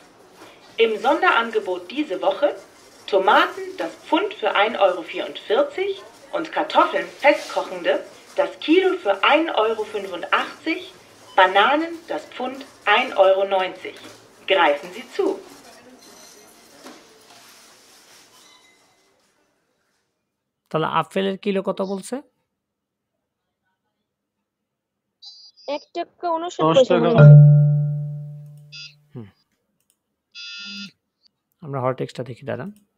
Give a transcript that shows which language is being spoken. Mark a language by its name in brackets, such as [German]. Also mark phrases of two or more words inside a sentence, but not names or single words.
[German] Im Sonderangebot diese Woche Tomaten das Pfund für 1,44 € und Kartoffeln festkochende das Kilo für 1,85 €, Bananen das Pfund 1,90 €. Greifen Sie zu! [Bangla] তাহলে আপেলের কিলো কত বলছে? 1 টাকা 59 10 পয়সা টাকা মনে হয় আমরা হট টেক্সটটা দেখি দাঁড়ান।